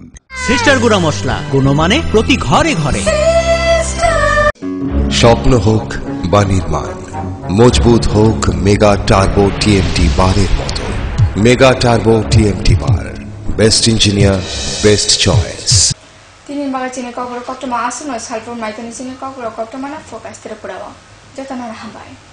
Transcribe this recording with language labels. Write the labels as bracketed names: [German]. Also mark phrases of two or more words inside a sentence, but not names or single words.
[Bangla] সিস্টার গুঁড়া মশলা, গুণমানে প্রতি ঘরে ঘরে। স্বপ্ন হোক বা নির্মাণ, মজবুত হোক মেগা টার্বো টিএমটি বারের মতো। মেগা টার্বো টিএমটি বার, [English] best engineer, best choice. [Kok Borok] Tinin baga chini kokoro kottoma asuno salpur maitani chini kokoro kottoma na focus tere purawa jotana na hambai